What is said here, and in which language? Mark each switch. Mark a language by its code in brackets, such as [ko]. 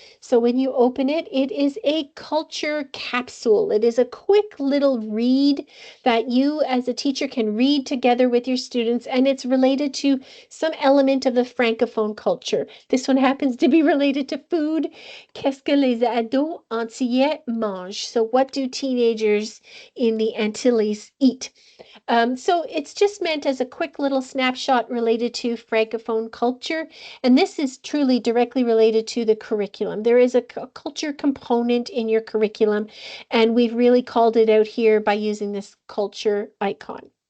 [en] So when you open it, it is a culture capsule. It is a quick little read that you as a teacher can read together with your students, and it's related to some element of the francophone culture. This one happens to be related to food. [fr] Qu'est-ce que les ados antillais mangent? [en] So what do teenagers in the Antilles eat? So it's just meant as a quick little snapshot related related to Francophone culture, and this is truly directly related to the curriculum. There is a culture component in your curriculum, and we've really called it out here by using this culture icon.